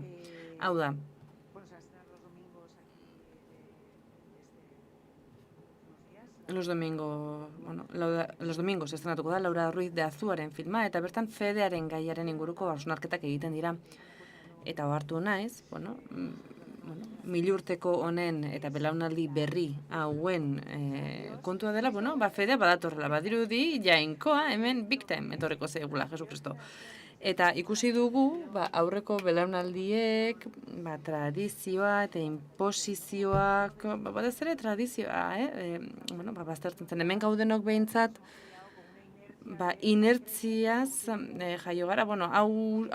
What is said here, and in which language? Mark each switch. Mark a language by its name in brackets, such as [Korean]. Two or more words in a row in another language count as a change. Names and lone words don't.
[Basque] Hau da, Los domingos estrenatuko da Laura Ruiz de Azuaren filma, eta bertan fedearen gaiaren inguruko hausnarketak egiten dira. Eta ohartu naiz, milurteko honen eta belaunaldi berri hauen kontua dela, fedea badatorrela, badirudi jainkoa hemen [English] big time [Basque] etorreko zeigula, Jesu Kristo. Eta ikusi dugu, aurreko belaunaldiek, tradizioa eta imposizioak, batez ere tradizioa, baztertzen zen, hemen gaudenok behintzat, inertziaz jaio gara, hau